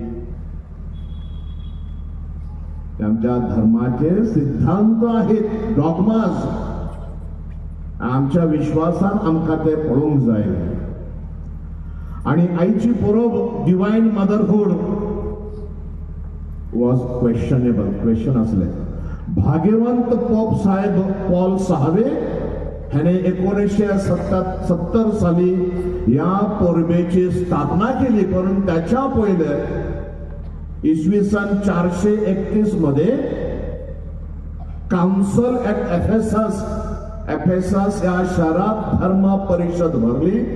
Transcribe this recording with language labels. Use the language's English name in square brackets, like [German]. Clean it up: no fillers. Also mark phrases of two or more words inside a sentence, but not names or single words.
[Marathi] आमच्या धर्माचे सिद्धांत आहेत, डॉग्माज. [Konkani] आमच्या विश्वासान आमकां ते पळोवंक जाय. आणि आईची परब, [English] Divine motherhood, was questionable, [Konkani] क्वेश्चन असले. [Marathi] भाग्यवंत पोप साहेब पॉल 6 ह्याने 1970 साली या परबेची स्थापना केली. परंतु त्याच्या पहिले इसवी सन 431 मध्ये [English] Council at Ephesus [Marathi] या शहरात धर्म परिषद भरली.